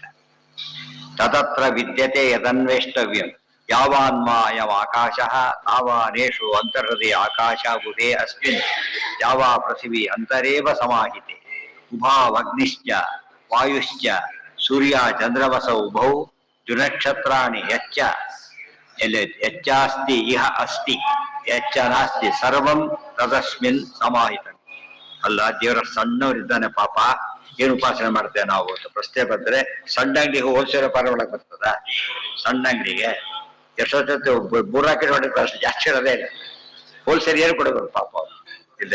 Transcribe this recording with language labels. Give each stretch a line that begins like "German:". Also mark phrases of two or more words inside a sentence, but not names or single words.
Sanskrit: ತದತ್ರ ವಿದ್ಯತೆ ಯದನ್ವೇಷ್ಟವ್ಯಂ ಯಾವಾನ್ಮಾಯವ ಆಕಾಶ ತಾವಾನೇಷು ಅಂತರ್ಹೃದಯ ಆಕಾಶ ಬುಧೇ ಅಸ್ಮಿನ್ ಯಾವ ಪೃಥಿವಿ ಅಂತರೇವ ಸಮಾಹಿತೆ ಉಭಾವಗ್ನಿಶ್ಚ ವಾಯುಶ್ಚ ಸೂರ್ಯ ಚಂದ್ರವಸ ಉಭೌ ದ್ಯುನಕ್ಷತ್ರಾಣಿ ಯಚ್ಚ ಯಚ್ಚಾಸ್ತಿ ಇಹ ಅಸ್ತಿ ಯಚ್ಚ ನಾಸ್ತಿ ಸರ್ವಂ ತದಸ್ಮಿನ್ ಸಮಾಹಿತ.
Kannada: ಅಲ್ಲ, ದೇವರ ಸಣ್ಣವರಿದ್ದಾನೆ ಪಾಪ, ಏನು ಉಪಾಸನೆ ಮಾಡ್ತೇವೆ ನಾವು ಅಂತ ಪ್ರಶ್ನೆ ಬಂದ್ರೆ, ಸಣ್ಣ ಅಂಗಡಿಗೆ ಹೋಲ್ಸೇಲ್ ವ್ಯಾಪಾರ ಒಳಗೆ ಬರ್ತದ? ಸಣ್ಣ ಅಂಗಡಿಗೆ ಎಷ್ಟೊತ್ತು ಬೂರಾಕಿ ಹೊಡಿತಾರೆ, ಅಷ್ಟು ಜಾಸ್ತಿ ಇರೋದೇ ಇಲ್ಲ. ಹೋಲ್ಸೇಲ್ ಏನು ಕೊಡಬೇಕು ಪಾಪ ಇಲ್ಲ.